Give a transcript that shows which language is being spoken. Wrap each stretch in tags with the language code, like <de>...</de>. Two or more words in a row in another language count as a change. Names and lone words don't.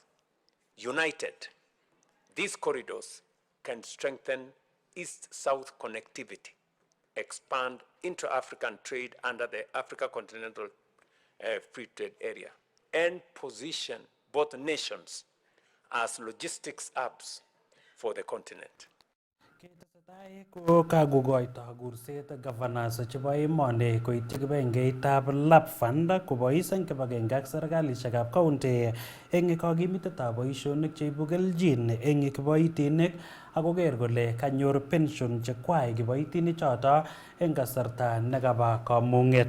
<en>United, these corridors can strengthen East-South connectivity, expand intra-African trade under the Africa Continental Free Trade Area, and position both nations as logistics hubs for the continent.</en> <kln>Ketesetai ko kakokoito kurset governors chebo emoni koityi kibagengeitab LAP Fund kobois eng kibagenge ak serikalishekab county eng kakimitetab boisionik cheibu keljin eng kiboitinik akoker kole kanyor pension chekwai kiboitinik choto eng kasarta nekaba kamung'et.</kln>